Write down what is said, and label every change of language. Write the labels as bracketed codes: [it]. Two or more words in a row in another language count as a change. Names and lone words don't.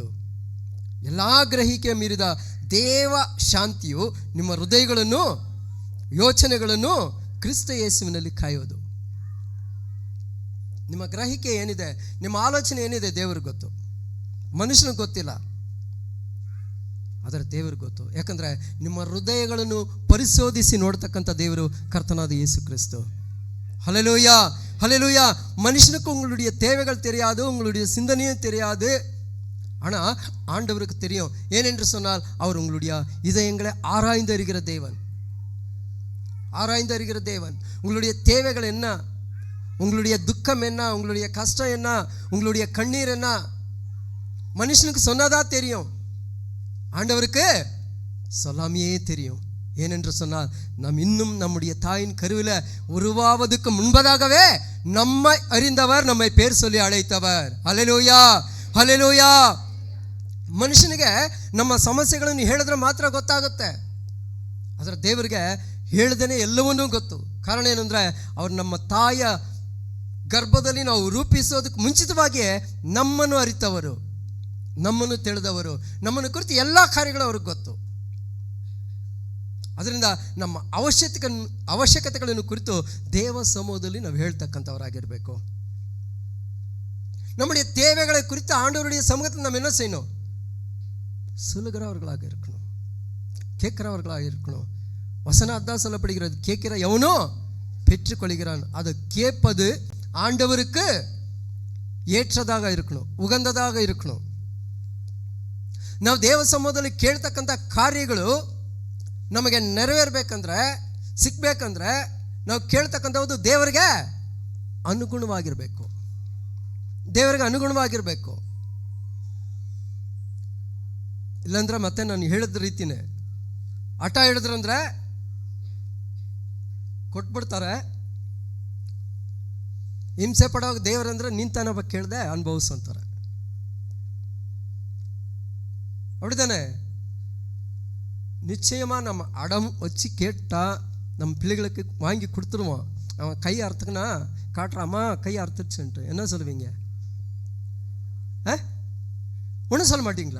[kn] ಎಲ್ಲ ಗ್ರಹಿಕೆ ಮೀರಿದ ದೇವ ಶಾಂತಿಯು ನಿಮ್ಮ ಹೃದಯಗಳನ್ನು, ಯೋಚನೆಗಳನ್ನು ಕ್ರಿಸ್ತ ಯೇಸುವಿನಲ್ಲಿ ಕಾಯುವುದು. ನಿಮ್ಮ ಗ್ರಹಿಕೆ ಏನಿದೆ, ನಿಮ್ಮ ಆಲೋಚನೆ ಏನಿದೆ ದೇವ್ರಿಗೆ ಗೊತ್ತು, ಮನುಷ್ಯನಿಗೆ ಗೊತ್ತಿಲ್ಲ. ಆದರೆ ದೇವ್ರಿಗೆ ಗೊತ್ತು. ಯಾಕಂದರೆ ನಿಮ್ಮ ಹೃದಯಗಳನ್ನು ಪರಿಶೋಧಿಸಿ ನೋಡ್ತಕ್ಕಂಥ ದೇವರು ಕರ್ತನಾದ ಯೇಸು கிறிஸ்து. [ta] ஹல்லேலூயா, ஹல்லேலூயா. மனுஷனுக்கு உங்களுடைய தேவைகள் தெரியாது, உங்களுடைய சிந்தனையும் தெரியாது. ஆனால் ஆண்டவருக்கு தெரியும். ஏனென்று சொன்னால் அவர் உங்களுடைய இதயங்களை ஆராய்ந்து அறிகிற தேவன், ஆராய்ந்து அறிகிற தேவன். உங்களுடைய தேவைகள் என்ன, உங்களுடைய துக்கம் என்ன, உங்களுடைய கஷ்டம் என்ன, உங்களுடைய கண்ணீர் என்ன, மனுஷனுக்கு சொன்னதா தெரியும், ஆண்டவருக்கு சொல்லாமையே தெரியும். ஏனென்று சொன்னால் நாம் இன்னும் நம்முடைய தாயின் கருவில் உருவாவதுக்கு முன்பதாகவே நம்மை அறிந்தவர், நம்மை பேர் சொல்லி அழைத்தவர். ஹல்லேலூயா, ஹல்லேலೂಯಾ. [kn] ಮನುಷ್ಯನಿಗೆ ನಮ್ಮ ಸಮಸ್ಯೆಗಳನ್ನು ಹೇಳಿದ್ರೆ ಮಾತ್ರ ಗೊತ್ತಾಗುತ್ತೆ. ಆದರೆ ದೇವರಿಗೆ ಹೇಳ್ದೇನೆ ಎಲ್ಲವನ್ನೂ ಗೊತ್ತು. ಕಾರಣ ಏನಂದರೆ ಅವರು ನಮ್ಮ ತಾಯಿಯ ಗರ್ಭದಲ್ಲಿ ನಾವು ರೂಪಿಸೋದಕ್ಕೆ ಮುಂಚಿತವಾಗಿಯೇ ನಮ್ಮನ್ನು ಅರಿತವರು, ನಮ್ಮನ್ನು ತಿಳಿದವರು, ನಮ್ಮನ್ನು ಕುರಿತು ಎಲ್ಲ ಕಾರ್ಯಗಳು ಅವ್ರಿಗೆ ಗೊತ್ತು. ಅದರಿಂದ ನಮ್ಮ ಅವಶ್ಯಕತೆಗಳನ್ನು ಕುರಿತು ದೇವ ಸಮೂಹದಲ್ಲಿ ನಾವು ಹೇಳ್ತಕ್ಕಂಥವರಾಗಿರಬೇಕು. நம்முடைய தேவைகளை குறித்து ஆண்டவருடைய சமூகத்தில் நம்ம என்ன செய்யணும்? சொல்லுகிறவர்களாக இருக்கணும், கேட்கிறவர்களாக இருக்கணும். வசனம் அதான் சொல்லப்படுகிறது, கேட்கிற எவனோ பெற்றுக்கொள்கிறான். அதை கேட்பது ஆண்டவருக்கு ஏற்றதாக இருக்கணும், உகந்ததாக இருக்கணும். ನಾವು ದೇವ ಸಮೂಹದಲ್ಲಿ ಕೇಳ್ತಕ್ಕಂಥ ಕಾರ್ಯಗಳು ನಮಗೆ ನೆರವೇರಬೇಕಂದ್ರೆ, ಸಿಕ್ಕಬೇಕಂದ್ರೆ ನಾವು ಕೇಳ್ತಕ್ಕಂಥದ್ದು ದೇವರಿಗೆ ಅನುಗುಣವಾಗಿರಬೇಕು, ದೇವರಿಗೆ ಅನುಗುಣವಾಗಿರಬೇಕು. ಇಲ್ಲಾಂದ್ರೆ ಮತ್ತೆ ನಾನು ಹೇಳಿದ ರೀತಿನೇ ಹಠ ಹಿಡಿದ್ರಂದ್ರೆ ಕೊಟ್ಬಿಡ್ತಾರೆ. ಹಿಂಸೆ ಪಡೋವಾಗ ದೇವರಂದ್ರೆ ನಿಂತಾನಪ್ಪ ಕೇಳ್ದೆ ಅನುಭವಿಸು ಅಂತಾರೆ. [ta] அப்படிதானே? நிச்சயமா நம்ம அடம் வச்சு கேட்டா நம்ம பிள்ளைகளுக்கு வாங்கி கொடுத்துருவோம். அவன் கை அறுத்துக்குனா காட்டுறாமா கை அறுத்துச்சுன்ட்டு என்ன சொல்லுவீங்க? ஒன்றும் சொல்ல மாட்டீங்களா?